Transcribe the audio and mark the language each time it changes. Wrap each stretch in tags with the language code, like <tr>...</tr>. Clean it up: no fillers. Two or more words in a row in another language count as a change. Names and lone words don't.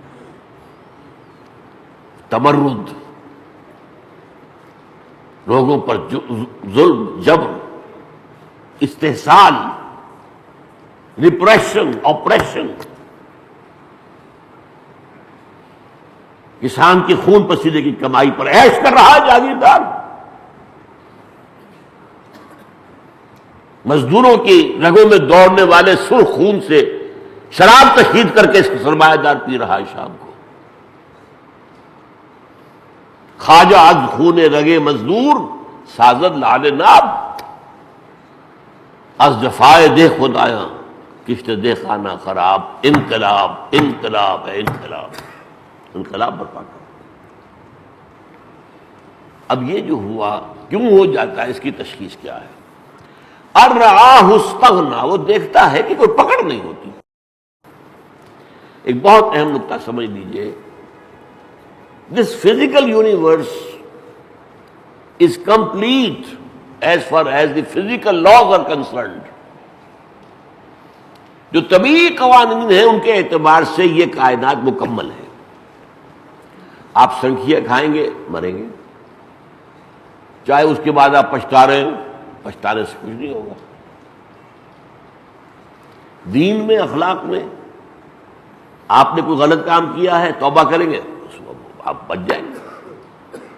<ur>تمرد، لوگوں پر ظلم، جبر، استحصال،</ur> <en>repression, operation,</en> <ur>کسان کی خون پسینے کی کمائی پر عیش کر رہا ہے جاگیردار، مزدوروں کی رگوں میں دوڑنے والے سرخ خون سے شراب تشہیر کر کے اس کی سرمایہ دار پی رہا ہے شام کو۔</ur> <fa>خواجہ از خون رگے مزدور سازد لعل ناب، از جفائے دے خدایاں کشت دے خانہ خراب۔</fa> <ur>انقلاب، انقلاب ہے، انقلاب، انقلاب برپا کر۔ اب یہ جو ہوا کیوں ہو جاتا ہے، اس کی تشخیص کیا ہے؟</ur> <ar>ارآہ استغنیٰ،</ar> <ur>وہ دیکھتا ہے کہ کوئی پکڑ نہیں ہوتی۔ ایک بہت اہم نقطہ سمجھ لیجئے،</ur> <en>this physical universe is complete as far as the physical laws are concerned۔</en> <ur>جو طبیعی قوانین ہیں ان کے اعتبار سے یہ کائنات مکمل ہے۔ آپ سنکھیاں کھائیں گے مریں گے، چاہے اس کے بعد آپ پچھتا رہے ہوں، پچھتانے سے کچھ نہیں ہوگا۔ دین میں، اخلاق میں آپ نے کوئی غلط کام کیا ہے، توبہ کریں گے آپ بچ جائیں گے۔</ur>